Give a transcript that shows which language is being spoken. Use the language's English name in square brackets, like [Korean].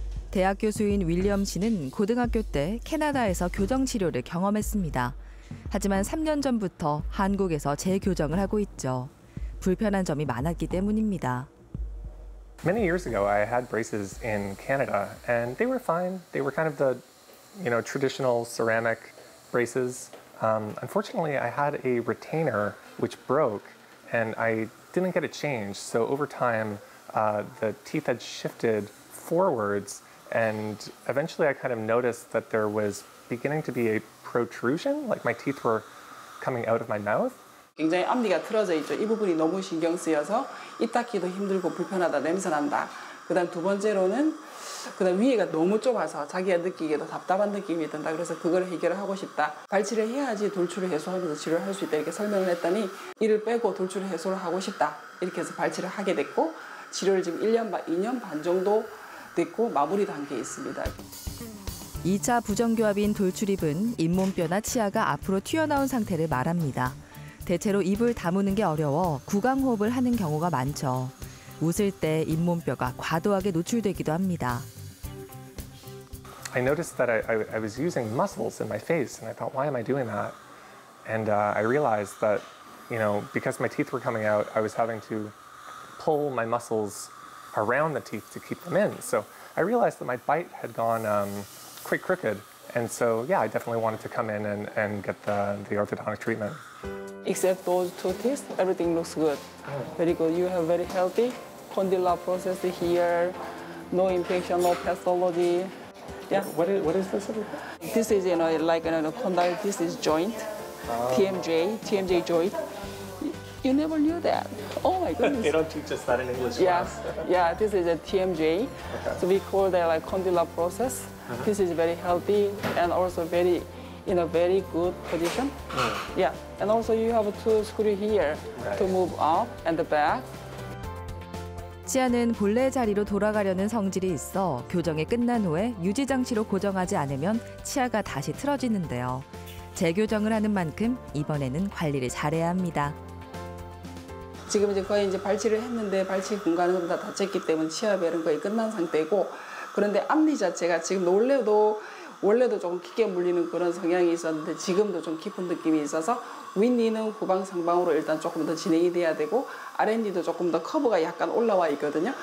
[Korean] 대학 교수인 윌리엄 씨는 고등학교 때 캐나다에서 교정 치료를 경험했습니다. 하지만 3년 전부터 한국에서 재교정을 하고 있죠. 불편한 점이 많았기 때문입니다. [English] Many years ago, I had braces in Canada, and they were fine. They were kind of the, traditional ceramic braces. Unfortunately, I had a retainer which broke, and I didn't get it changed. So over time, the teeth had shifted forwards, and eventually I kind of noticed that there was beginning to be a protrusion, like my teeth were coming out of my mouth. [Korean] 굉장히 앞니가 틀어져 있죠. 이 부분이 너무 신경 쓰여서 입 닫기도 힘들고 불편하다, 냄새 난다. 그다음 두 번째로는 그다음 위에가 너무 좁아서 자기가 느끼기에도 답답한 느낌이 든다. 그래서 그걸 해결을 하고 싶다. 발치를 해야지 돌출을 해소하면서 치료를 할 수 있다. 이렇게 설명을 했더니 이를 빼고 돌출을 해소를 하고 싶다. 이렇게 해서 발치를 하게 됐고 치료를 지금 2년 반 정도 됐고 마무리 단계에 있습니다. 2차 부정교합인 돌출입은 잇몸뼈나 치아가 앞으로 튀어나온 상태를 말합니다. 대체로 입을 다무는 게 어려워 구강호흡을 하는 경우가 많죠. 웃을 때 잇몸뼈가 과도하게 노출되기도 합니다. [English] I noticed that I was using muscles in my face, and I thought, why am I doing that? And I realized that, because my teeth were coming out, I was having to pull my muscles around the teeth to keep them in. So I realized that my bite had gone quite crooked. And so, yeah, I definitely wanted to come in and get the orthodontic treatment. Except those two teeth, everything looks good. Very good. You have very healthy condylar process here, no infection, no pathology. Yeah. What is this? This is, condyle, this is joint, TMJ joint. You never knew that. Oh my goodness. They don't teach us that in English Yeah, class. yeah. This is a TMJ. Okay. So we call that like condylar process. This is very healthy and also very, in a very good position. Yeah, and also you have to screw here to move up and back. [Korean] 치아는 본래 자리로 돌아가려는 성질이 있어 교정이 끝난 후에 유지 장치로 고정하지 않으면 치아가 다시 틀어지는데요. 재교정을 하는 만큼 이번에는 관리를 잘해야 합니다. 지금 이제 거의 이제 발치를 했는데 발치 공간은 다 닫혔기 때문에 치아별은 거의 끝난 상태고, 그런데 앞니 자체가 지금 원래도 조금 깊게 물리는 그런 성향이 있었는데 지금도 좀 깊은 느낌이 있어서 윗니는 후방 상방으로 일단 조금 더 진행이 돼야 되고 아랫니도 조금 더 커브가 약간 올라와 있거든요.